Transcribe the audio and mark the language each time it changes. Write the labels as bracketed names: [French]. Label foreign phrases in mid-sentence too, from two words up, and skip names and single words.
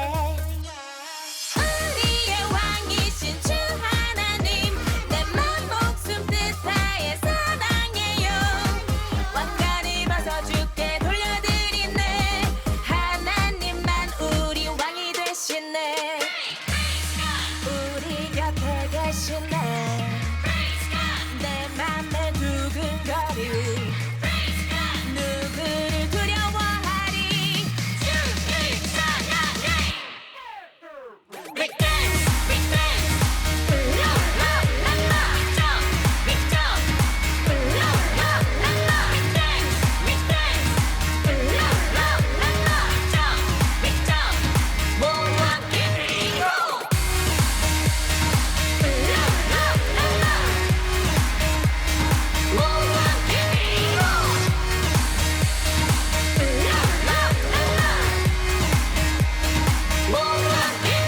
[Korean] 우리의 왕이신 주 하나님 내 맘 목숨 뜻 다해 사랑해요 왕관을 벗어 주께 돌려드리네 하나님만 우리 왕이 되시네 우리 곁에 계시네 내 맘에 두근거리 누구를 두려워하리 주를 [English] 찬양해 We dance, we dance La la la la Jump, we jump La la la la We dance, we dance La la la la Jump, we jump [Korean] 모두 함께 뛰고 La la la la 모두 함께 뛰고 La la la la 모두 함께